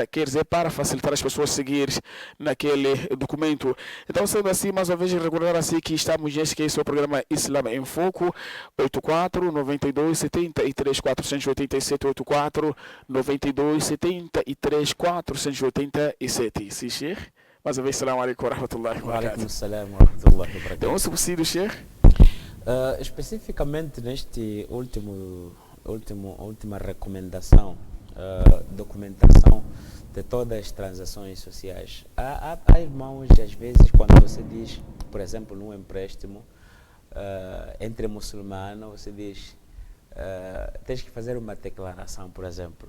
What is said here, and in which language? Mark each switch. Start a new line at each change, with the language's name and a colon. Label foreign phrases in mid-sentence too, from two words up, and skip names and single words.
Portuguese: Quer dizer, para facilitar as pessoas seguir naquele documento. Então, sendo assim, mais uma vez, recordar assim que estamos nesse que é o programa Islam em Foco, 84 92 73 487, 84 92 73 487. Sim, Sheikh? Mais uma vez,
Arabic: سلام عليكم ورحمة الله وبركاته. سلام ورحمة الله وبركاته.
Portuguese: Então, se possível, Sheikh? Especificamente neste última recomendação, documentação de todas as transações sociais. Há irmãos, às vezes, quando você diz, por exemplo, num empréstimo entre muçulmanos, você diz, tens que fazer uma declaração, por exemplo.